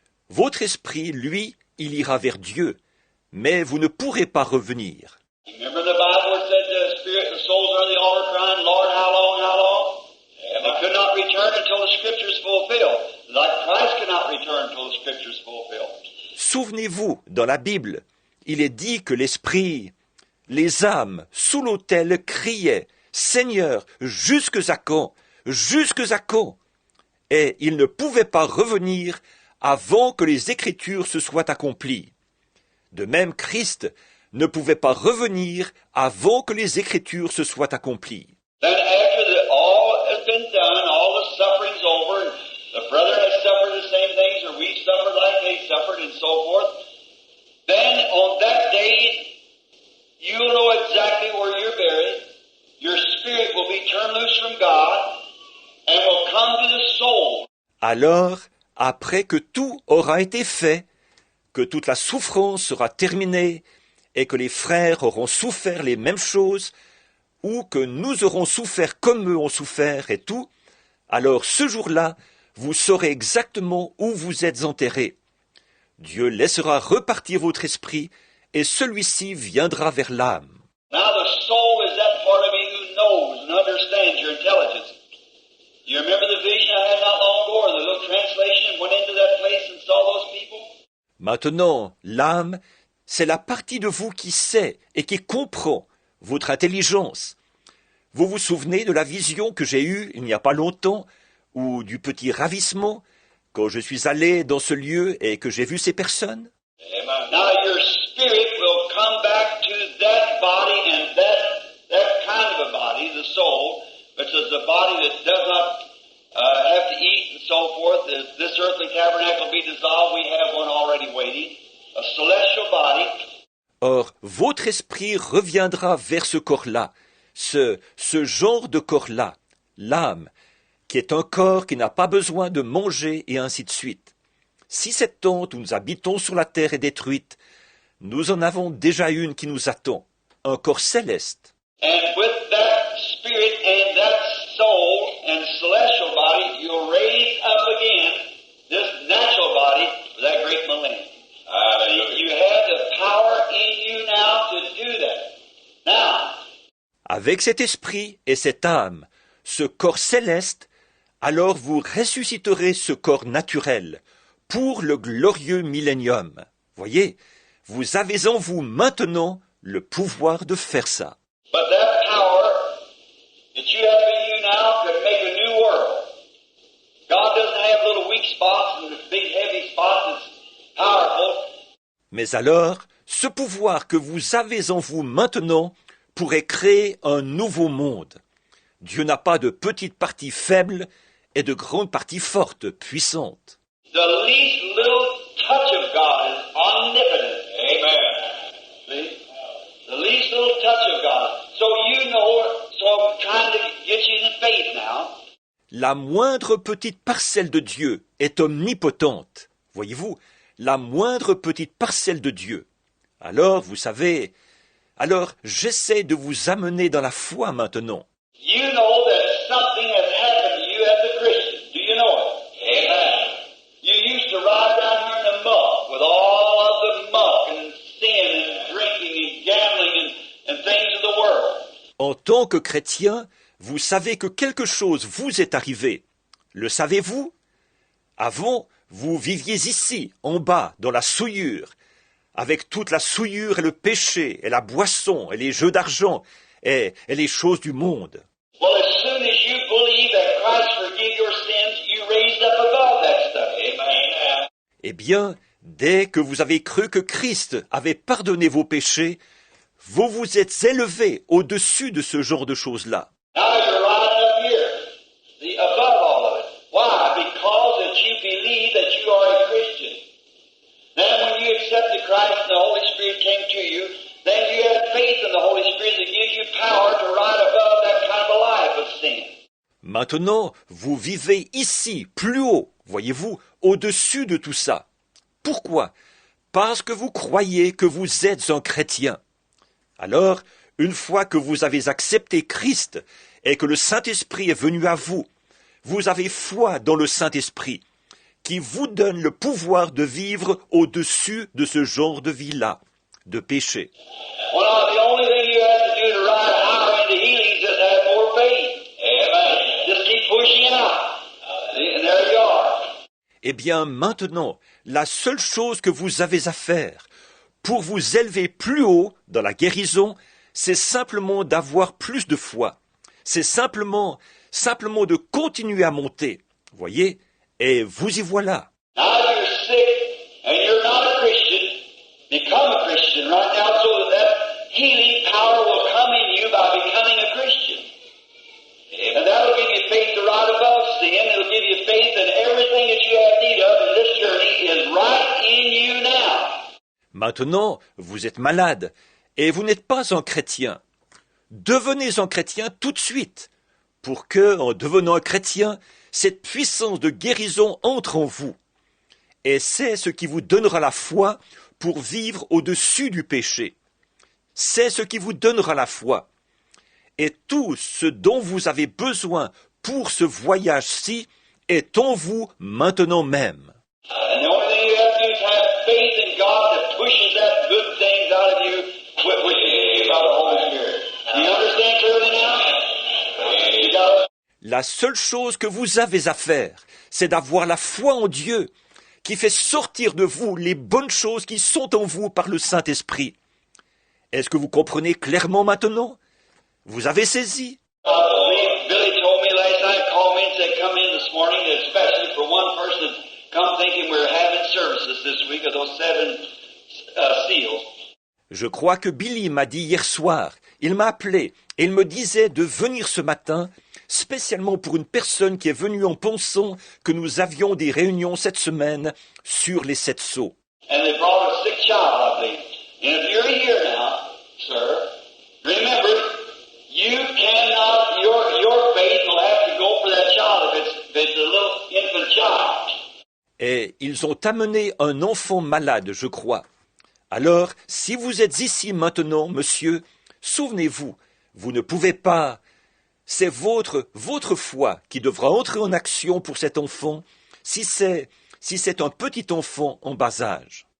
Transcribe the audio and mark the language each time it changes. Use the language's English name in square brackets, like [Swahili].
[French] Votre esprit, lui, il ira vers Dieu, mais vous ne pourrez pas revenir. [English] Remember the Bible where it said the spirit, the souls are in the altar crying, Lord, how long, how long? And they could not return until the scriptures fulfilled. Like Christ cannot return until the scriptures fulfilled. [French] Souvenez-vous, dans la Bible, il est dit que l'esprit, les âmes, sous l'autel criaient, Seigneur, jusque à quand? Jusque à quand? Et ils ne pouvaient pas revenir avant que les Écritures se soient accomplies. De même, Christ ne pouvait pas revenir avant que les Écritures se soient accomplies. [English] Then after all has been done, all the suffering's over, and the brother has suffered the same things, or we suffered like they suffered, and so forth, then on that day, you'll know exactly where you're buried. Your spirit will be turned loose from God, and will come to the soul. [French] Alors, après que tout aura été fait, que toute la souffrance sera terminée, et que les frères auront souffert les mêmes choses, ou que nous aurons souffert comme eux ont souffert et tout, alors ce jour-là, vous saurez exactement où vous êtes enterrés. Dieu laissera repartir votre esprit, et celui-ci viendra vers l'âme. [English] Now the soul is that part of me who knows and understands your intelligence. You remember the vision I had not long ago, or the little translation went into that place and saw those people? [French] Maintenant, l'âme, c'est la partie de vous qui sait et qui comprend votre intelligence. Vous vous souvenez de la vision que j'ai eue il n'y a pas longtemps, ou du petit ravissement, quand je suis allé dans ce lieu et que j'ai vu ces personnes? [English] Now your spirit will come back to that body and that kind of a body, the soul, which is a body that does not have to eat and so forth. If this earthly tabernacle be dissolved, we have one already waiting, a celestial body. [French] Or, votre esprit reviendra vers ce corps-là, ce genre de corps-là, l'âme, qui est un corps qui n'a pas besoin de manger et ainsi de suite. Si cette tente où nous habitons sur la terre est détruite, nous en avons déjà une qui nous attend, un corps céleste. [English] And with that spirit and that soul and celestial body, you'll raise up again this natural body for that great millennium. You have the power in you now to do that. Now, [French] avec cet esprit et cette âme, ce corps céleste, alors vous ressusciterez ce corps naturel pour le glorieux millénium. Voyez, vous avez en vous maintenant le pouvoir de faire ça. [English] but that power that you have in you now could make a new world. God doesn't have little weak spots and big heavy spots. It's powerful. [French] Mais alors, ce pouvoir que vous avez en vous maintenant pourrait créer un nouveau monde. Dieu n'a pas de petites parties faibles et de grandes parties fortes, puissantes. [English] The least little touch of God is omnipotent. Amen. See? The least little touch of God. So you know, so I'm trying to get you in faith now. [French] La moindre petite parcelle de Dieu est omnipotente. Voyez-vous, la moindre petite parcelle de Dieu. Alors, vous savez, j'essaie de vous amener dans la foi maintenant. [English] You know that something has happened to you as a Christian. Do you know it? Amen. You used to ride down here in the muck with all of the muck and sin and drinking and gambling and things of the world. [French] En tant que chrétien, vous savez que quelque chose vous est arrivé. Le savez-vous? Avant, vous viviez ici, en bas, dans la souillure, avec toute la souillure et le péché, et la boisson, et les jeux d'argent, et les choses du monde. [English] Well, as soon as you believe that Christ forgave your sins, you raised up above that stuff. Amen. [French] Eh bien, dès que vous avez cru que Christ avait pardonné vos péchés, vous vous êtes élevés au-dessus de ce genre de choses-là. [English] Now you're right up here, above all of it. Why? Because that you believe that you are a Christian. Then when you accepted Christ and the Holy Spirit came to you, then you have faith in the Holy Spirit that gives you power to rise above that kind of a life of sin. [French] Maintenant, vous vivez ici, plus haut, voyez-vous, au-dessus de tout ça. Pourquoi? Parce que vous croyez que vous êtes un chrétien. Alors, une fois que vous avez accepté Christ et que le Saint-Esprit est venu à vous, vous avez foi dans le Saint-Esprit, qui vous donne le pouvoir de vivre au-dessus de ce genre de vie-là, de péché. [English] Well, the only thing you have to do to ride higher into healing is just have more faith. Amen. Just keep pushing out. And there you are. [French] Eh bien, maintenant, la seule chose que vous avez à faire pour vous élever plus haut dans la guérison, c'est simplement d'avoir plus de foi. C'est simplement de continuer à monter. Voyez? Et vous y voilà. [English] Now you're sick and you're not a Christian. Become a Christian right now so that healing power will come in you by becoming a Christian. And that'll give you faith to ride above sin. It'll give you faith that everything that you have need of in this journey is right in you now. [French] Maintenant, vous êtes malade et vous n'êtes pas un chrétien. Devenez un chrétien tout de suite pour que, en devenant un chrétien, cette puissance de guérison entre en vous. Et c'est ce qui vous donnera la foi pour vivre au-dessus du péché. C'est ce qui vous donnera la foi. Et tout ce dont vous avez besoin pour ce voyage-ci est en vous maintenant même. [English] And the only thing you have to do is have faith in God that pushes that good things out of you with you by the Holy Spirit. Do you understand clearly now? You got it? [French] La seule chose que vous avez à faire, c'est d'avoir la foi en Dieu qui fait sortir de vous les bonnes choses qui sont en vous par le Saint-Esprit. Est-ce que vous comprenez clairement maintenant? Vous avez saisi? [English] Billy told me last night, called me and said, come in this morning, especially for one person, come thinking we're having services this week of those 7 seals. [French] Je crois que Billy m'a dit hier soir, il m'a appelé et il me disait de venir ce matin, spécialement pour une personne qui est venue en pensant que nous avions des réunions cette semaine sur les 7 sceaux. [English] And they brought a sick child, I believe. And if you're here now, sir, remember, you cannot, your faith will have to go for that child if it's a little infant child. [French] Et ils ont amené un enfant malade, je crois. Alors, si vous êtes ici maintenant, monsieur, souvenez-vous, vous ne pouvez pas. C'est votre foi qui devra entrer en action pour cet enfant, si c'est un petit enfant en bas âge.